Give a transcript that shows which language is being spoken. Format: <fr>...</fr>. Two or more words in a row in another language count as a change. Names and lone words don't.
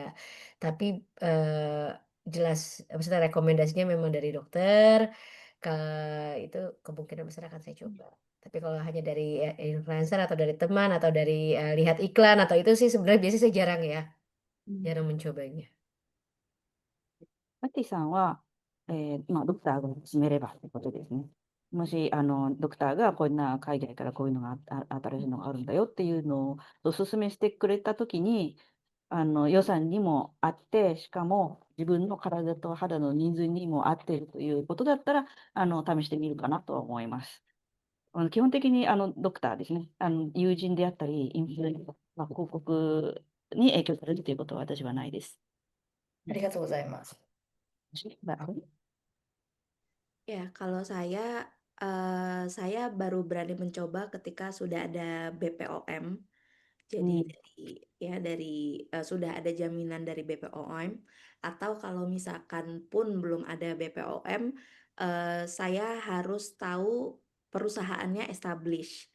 <id>Tapi jelas maksudnya rekomendasinya memang dari dokter, ke itu kemungkinan besar akan saya coba. Tapi kalau hanya dari influencer atau dari teman atau dari lihat iklan atau itu sih sebenarnya biasanya saya jarang ya, jarang mencobanya.</id> <ja>マッティさんは、ドクターが勧めればってことですね。もし、ドクターがこんな海外からこういうのが新しいのがあるんだよっていうのをお勧めしてくれたときに、予算にもあって、しかも自分の体と肌のニーズにも合っているということだったら、試してみるかなと思います。基本的にドクターですね、友人であったり、インフルエンサー、広告に影響されるということは私はないです。ありがとうございます。</ja> <id>Mbak Arum? Ya, kalau saya baru berani mencoba ketika sudah ada BPOM. Jadi sudah ada jaminan dari BPOM, atau kalau misalkan pun belum ada BPOM, saya harus tahu perusahaannya establish.</id>